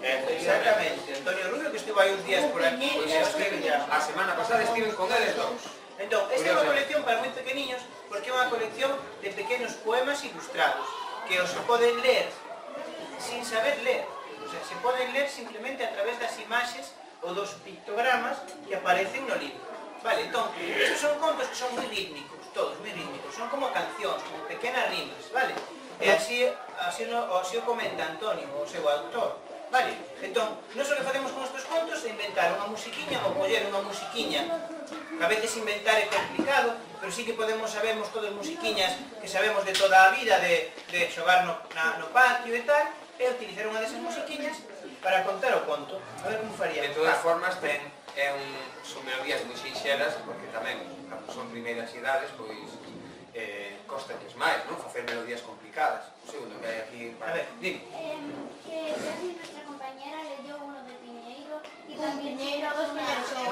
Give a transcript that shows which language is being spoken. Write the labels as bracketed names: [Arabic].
[Galician] Exactamente, Antonio Rubio, que estuvo aí uns días por aquí, a semana pasada estiven con eles dous. Entón, esta é unha colección para moi pequeniños, porque é unha colección de pequenos poemas ilustrados, que os poden ler sin saber ler, o sea, se poden ler simplemente a través das imaxes ou dos pictogramas que aparecen no libro. Vale, entón, estes son contos que son moi rítmicos, todos moi rítmicos, son como cancións, como pequenas rimas, vale? E así o comenta Antonio, o seu autor. Vale, entón, nós o que facemos con estes contos é inventar unha musiquiña ou coller unha musiquiña, que a veces inventar é complicado, pero sí que sabemos todas musiquiñas que sabemos de toda a vida, de xogar no patio e tal, e utilizar unha desas musiquiñas para contar o conto. A ver como faríamos. De todas formas, son melodías moi sinxelas, porque tamén, cando son primeiras idades, pois costaches máis, non? Facer melodías complicadas. Un segundo, que hai aquí... A ver, dime. [Spanish] Que casi nuestra compañera leyó uno de Piñeiro y también Piñeiro dos primeros